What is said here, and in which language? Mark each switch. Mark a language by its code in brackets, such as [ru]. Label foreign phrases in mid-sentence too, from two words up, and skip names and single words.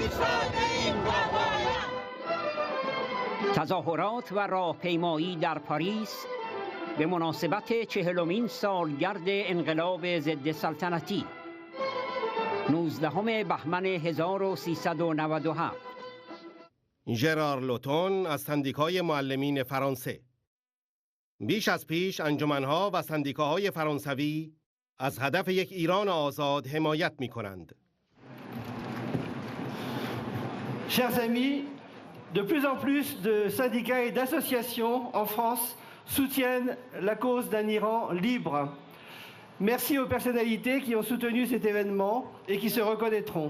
[fa] تظاهرات و راهپیمایی در پاریس به مناسبت 40مین سالگرد انقلاب ضد سلطنتی 19 بهمن 1397. ژرار لوتون از سندیکای معلمین فرانسه: بیش از پیش انجمنها و سندیکاهای فرانسوی از هدف یک ایران آزاد حمایت می کنند. [fr] Chers amis, de plus en plus de syndicats et d'associations en France soutiennent la cause d'un Iran libre. Merci aux personnalités qui ont soutenu cet événement et qui se reconnaîtront.